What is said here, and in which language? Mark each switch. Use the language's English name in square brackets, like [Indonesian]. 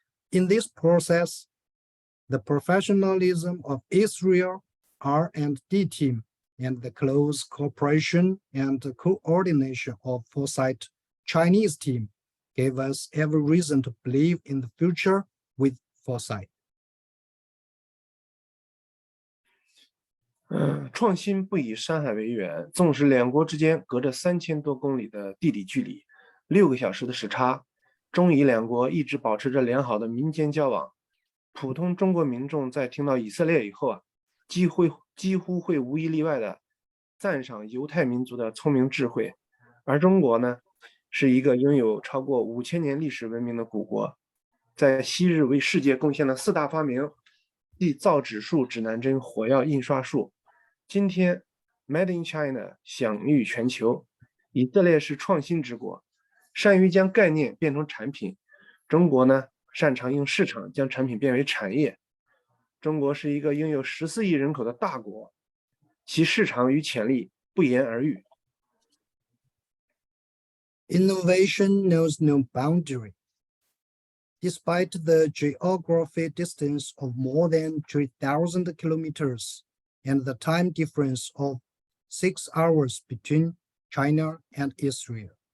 [English] In this process, the professionalism of Israel R&D team and the close cooperation and coordination of Foresight Chinese team gave us every reason to believe in the future with Foresight. [Chinese] 创新不以山海为远，纵使两国之间隔着3000多公里的地理距离，6个小时的时差，中以两国一直保持着良好的民间交往。普通中国民众在听到以色列以后啊，几乎会无一例外的赞赏犹太民族的聪明智慧。而中国呢，是一个拥有超过5000年历史文明的古国，在昔日为世界贡献了4大发明，即造纸术、指南针、火药、印刷术。今天 [English] Made in China [Chinese] 享誉全球，以色列是创新之国，善于将概念变成产品。中国呢，擅长用市场将产品变为产业。中国是一个拥有14亿人口的大国，其市场与潜力不言而喻。 [English] Innovation knows no boundary. Despite the geographic distance of more than 3,000 kilometers and the time difference of 6 hours between China and Israel.